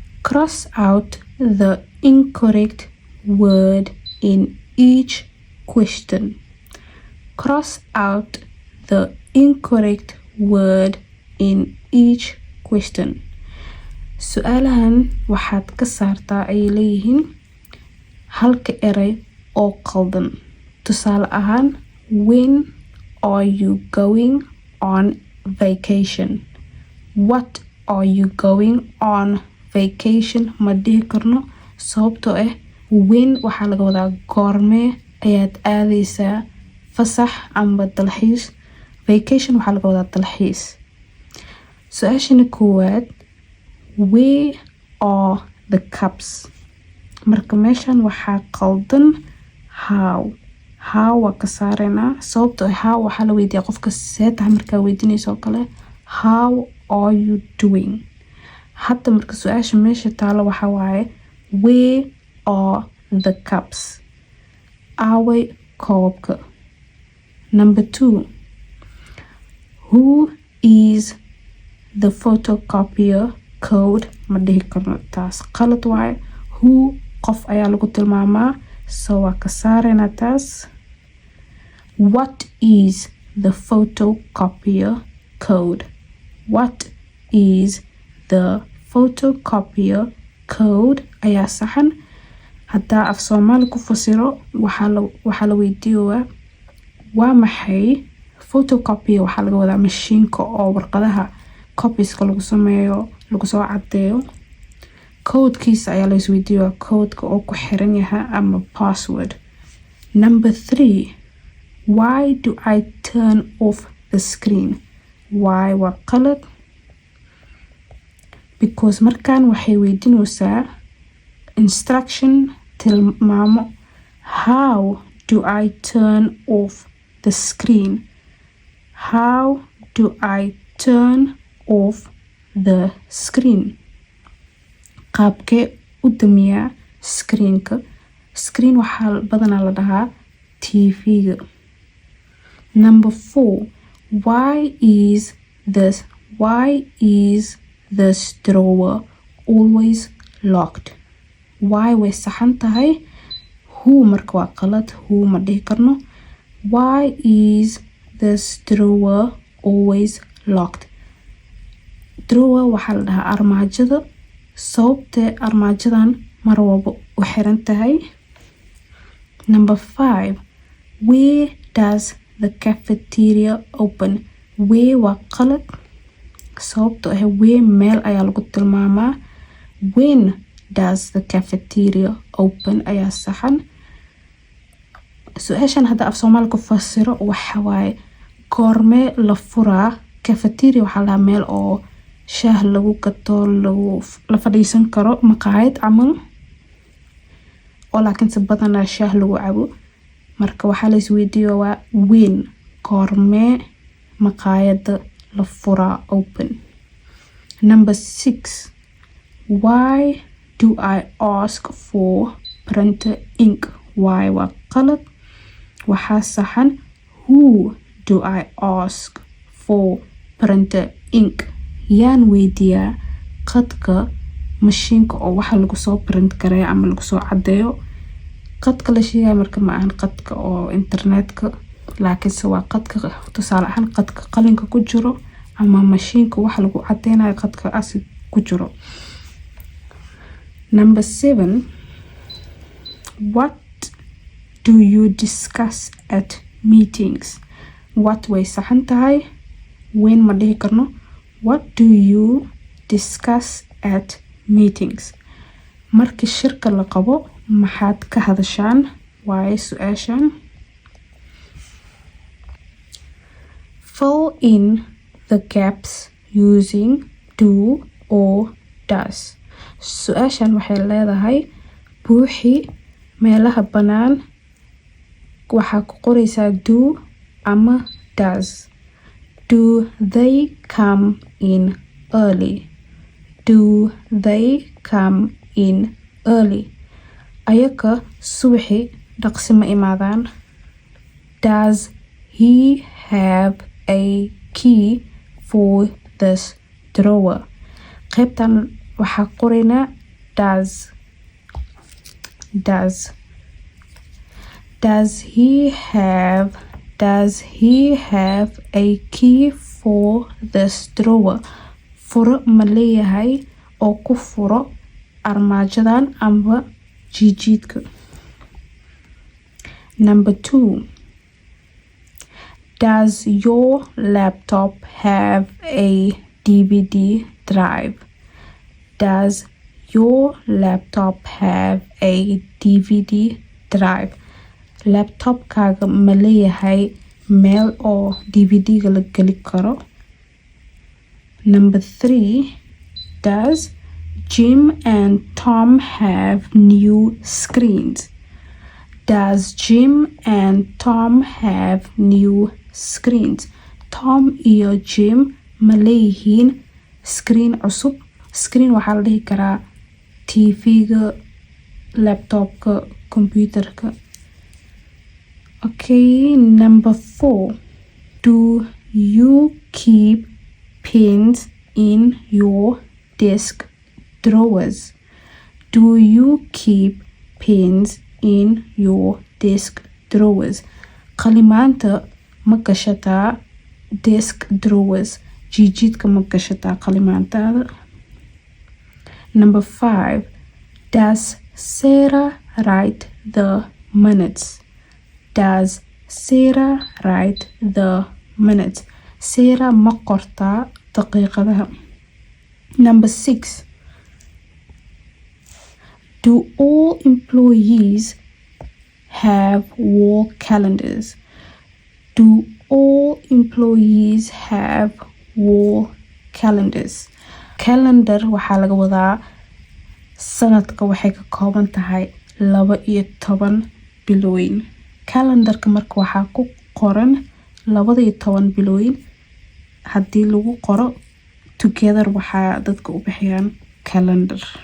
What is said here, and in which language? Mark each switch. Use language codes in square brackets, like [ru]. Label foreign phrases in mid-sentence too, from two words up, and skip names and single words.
[en] Cross out the incorrect word in each question. Cross out the incorrect word in each question. [so] Su'aalahan waxaad ka saartaa ay leeyihiin halka eray oo qaldan. Tusaale ahaan, [en] when are you going on vacation? What are you going on vacation? [so] Ma dhihi karno sababtoo ah when waxaa laga wadaa goormee ayaad aadaysaa fasax amba dalxiis. Vacation waxaa laga wadaa dalxiis. Su-aashana koowaad, [en] where are the cups? [so] Marka meeshan waxaa qaldan how waa ka saareynaa sababtoo ah how waxaa la weydiiyaa qofka see tahay markaa weydiinayso oo kale [en] how are you doing. [so] Hadda marka su-aasha meesha taalo waxaa waaye [en] where are the cups? [so] Aaway koobka. [en] Number 2, who is the photocopier code? [so] Ma dhihi karno taas qalad waaye. Who qof ayaa lagu tilmaamaa so waa ka saareynaa taas. [en] What is the photocopier code? What is the photocopier code [so] ayaa saxan. Haddaa af Soomaali ku fasiro waxaa la weydiiyaa waa maxay photocopier. Waxaa laga wadaa mashiinka oo warqadaha copieska lagu sameeyo lagu soo cadeeyo. Codekiisa ayaa la isweydiiyaa codeka oo ku xiran yahay ama password. [en] Number 3, why do I turn off the screen? [so] Why waa qalad because markaan waxay weydiinaysaa instruction tilmaamo. [en] How do I turn off the screen? How do I turn off the screen? [so] Qaabkee u damiyaa screenka. Screen waxaa badanaa la dhahaa TV-ga. [en] Number 4, why is this drawer always locked? [so] Why way saxan tahay. Who marka waa qalad. Who ma dhihi karno. [en] Why is this drawer always locked? [so] Drawer waxaa la dhahaa armaajada. Sababtee armaajadan mar walba u xiran tahay. [en] Number 5, where does the cafeteria open? [so] Where waa qalad sababtoo ah where meel ayaa lagu tilmaamaa. [en] When does the cafeteria open [so] ayaa saxan. Su-aashan hadda af Soomaali ku fasiro waxa waaye goormee la furaa. Cafeteria waxaa la meel oo shaah lagu gato la fadhiisan karo maqaayad camal oo laakiin si badanaa shaah lagu cabo. Marka waxaa la isweydiiyaa waa when goormee maqaayada la furaa open. [en] Number 6, why do I ask for printer ink? Why [so] waa qalad. Waxaa saxan [en] who do I ask for printer ink? [so] Yaan weydiiyaa qadka mashiinka oo waxa lagu soo print gareeyo ama lagu soo cadeeyo. Qadka la sheegay marka ma ahan qadka oo internetka laakiinse waa qadka tusaale ahaan qadka qalinka ku jiro ama mashiinka waxa lagu cadeynayo qadka asi ku jiro. [en] Number 7, what do you discuss at meetings? [so] What way saxan tahay. When ma dhihi karno. [en] What do you discuss at meetings? [so] Markii shirka la qabo maxaad ka hadashaan waaye su-aashan. [en] Fill in the gaps using do or does. [so] Su-aashan waxay leedahay buuxi meelaha bannaan waxaa ku qoraysaa do ama does. [en] Do they come in early? Do they come in early? [so] Ayaka subaxi dhaqsi ma imaadaan. [en] Does he have a key for this drawer? [so] Qaybtan waxaa qoraynaa does. [en] Does he have a key for this drawer? [so] Furo ma leeyahay oo ku furo armaajadan amba jijiidka. [en] Number 2. Does your laptop have a DVD drive? Does your laptop have a DVD drive? [so] Laptopkaaga ma leeyahay meel oo DVD-ga la geli karo? [en] Number 3. Does Jim and Tom have new screens? Does Jim and Tom have new screens? [so] Tom iyo Jim ma leeyihiin screen cusub? Screen waxaa la dhihi karaa TV-ga, laptopka, computerka. [en] Okay, number 4. Do you keep pens in your desk drawers? Do you keep pens in your desk drawers? [so] Qalimaanta ma gashataa [en] desk drawers? [so] Jijiidka ma gashataa qalimaantaada? [en] Number 5. Does Sarah write the minutes? Does Sarah write the minutes? [so] Sarah ma qortaa daqiiqadaha? [en] Number 6. Do all employees have wall calendars? Do all employees have wall calendars? [so] Calendar waxaa laga wadaa sanadka waxay ka kooban tahay 12 bilooyin. Calendarka marka waxaa ku qoran 12 bilooyin. Haddii lagu qoro together waxaa dadka u bixiyaan calendar.